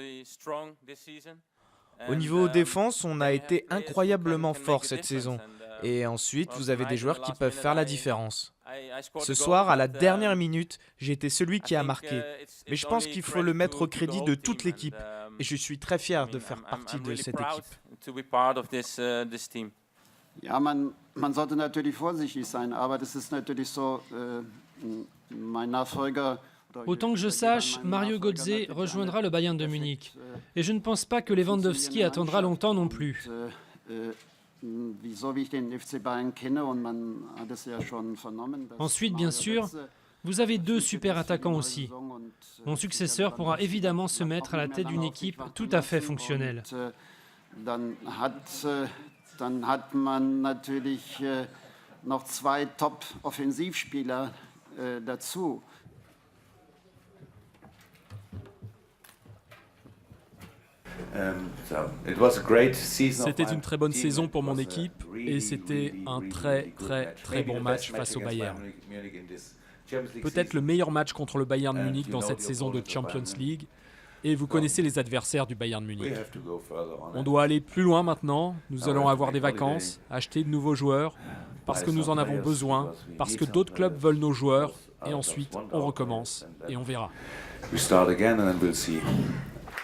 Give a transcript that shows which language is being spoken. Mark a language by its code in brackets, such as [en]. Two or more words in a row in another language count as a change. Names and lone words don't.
[fr] Au niveau défense, on a été incroyablement fort cette saison. Et ensuite, vous avez des joueurs qui peuvent faire la différence. Ce soir, à la dernière minute, j'ai été celui qui a marqué. Mais je pense qu'il faut le mettre au crédit de toute l'équipe. Et je suis très fier de faire partie de cette équipe. [de] Ja, man sollte natürlich vorsichtig sein, aber das ist natürlich so, mein Nachfolger. [fr] Autant que je sache, Mario Götze rejoindra le Bayern de Munich. Et je ne pense pas que Lewandowski attendra longtemps non plus. Ensuite, bien sûr, vous avez 2 super attaquants aussi. Mon successeur pourra évidemment se mettre à la tête d'une équipe tout à fait fonctionnelle. [de] Dann hat man natürlich noch 2 Top-Offensivspieler dazu. [fr] C'était une très bonne saison pour mon équipe et c'était un très bon match face au Bayern. Peut-être le meilleur match contre le Bayern Munich dans cette saison de Champions League. Et vous connaissez les adversaires du Bayern Munich. On doit aller plus loin maintenant. Nous allons avoir des vacances, acheter de nouveaux joueurs, parce que nous en avons besoin, parce que d'autres clubs veulent nos joueurs. Et ensuite, on recommence et on verra. [en] We start again and then we'll see.